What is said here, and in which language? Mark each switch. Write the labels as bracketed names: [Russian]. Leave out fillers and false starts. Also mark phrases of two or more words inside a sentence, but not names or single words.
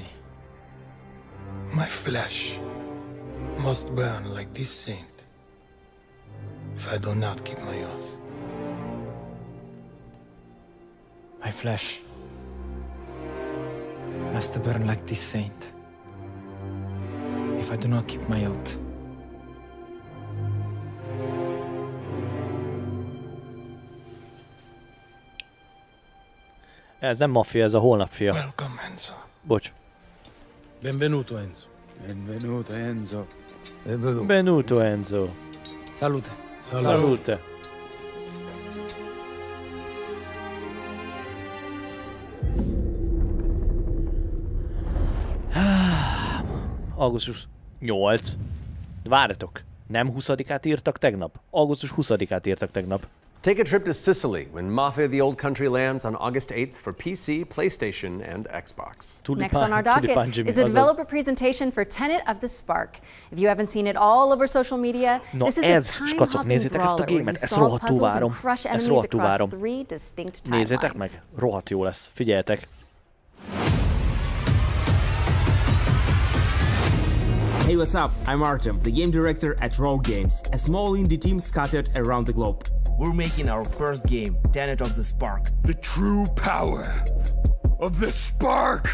[English] My flesh must burn like this saint if I do not keep my oath. My flesh must burn like this saint if I do not keep my oath. [Hungarian] Ez nem maffia, ez a holnapfia. [English] Welcome, Enzo. [Hungarian] Bocs. [Italian] Benvenuto, Enzo. Benvenuto, Enzo. Benvenuto, Enzo. Salute. Salute. [Hungarian] Augusztus 8. Várjatok, nem 20-át írtak tegnap? Augusztus 20-át írtak tegnap. [English] Take a trip to Sicily when Mafia the Old Country lands on August 8th for PC, PlayStation, and Xbox. Next on our docket is a developer presentation for Tenet of the Spark. If you haven't seen it all over social media, this is a time-hopping brawler where you solve puzzles and crush enemies across 3 distinct timelines. [Hungarian] Nézzétek meg, rohadt jó lesz, figyeljetek. [English] Hey, what's up? I'm Artem, the game director at Rogue Games, a small indie team scattered around the globe. We're making our first game, Tenet of the Spark. The true power of the Spark!